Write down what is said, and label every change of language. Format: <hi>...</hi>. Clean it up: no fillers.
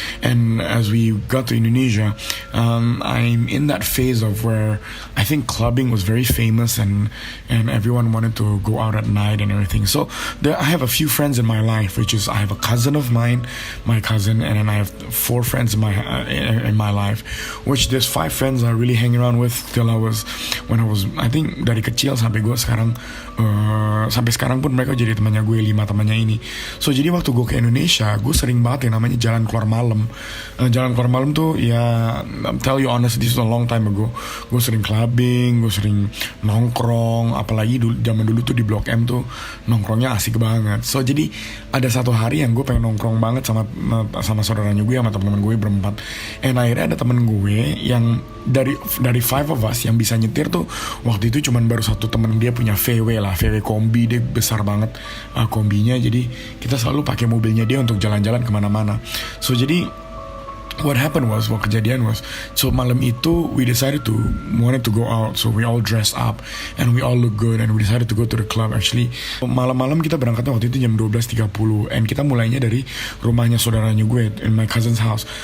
<en>And as we got to Indonesia, I'm in that phase of where I think clubbing was very famous, and everyone wanted to go out at night and everything. So I have a few friends in my life, which is I have a cousin of mine, my cousin, and then I have 4 friends in my life, which there's 5 friends I really hang around with till I think</en> <id>dari kecil. kecil sampai gue sekarang sampai sekarang pun mereka jadi temannya gue, 5 temannya ini. So jadi waktu gue ke Indonesia, gue sering banget yang namanya jalan keluar malam. Jalan keluar malam tuh ya,</id> <en>tell you honest, this is a long time ago.</en> <id>Gue sering clubbing, gue sering nongkrong, apalagi zaman dulu tuh di Blok M tuh nongkrongnya asik banget. So jadi ada satu hari yang gue pengen nongkrong banget sama saudaranya gue, sama teman-teman gue berempat. And akhirnya ada temen gue yang dari</id> <en>5 of us</en> <id>yang bisa nyetir tuh waktu itu cuman baru satu temen dia punya VW kombi, dia besar banget kombinya, jadi kita selalu pakai mobilnya dia untuk jalan-jalan kemana-mana.</id> <en>So jadi what</en> <id>kejadian</id> <en>was, so malam itu we decided to wanted to go out, so we all dressed up and we all look good and we decided to go to the club.</en> <id>Actually malam-malam kita berangkatnya waktu itu jam 12.30 and kita mulainya dari rumahnya saudaranya gue</id> <en>in my cousin's house.</en>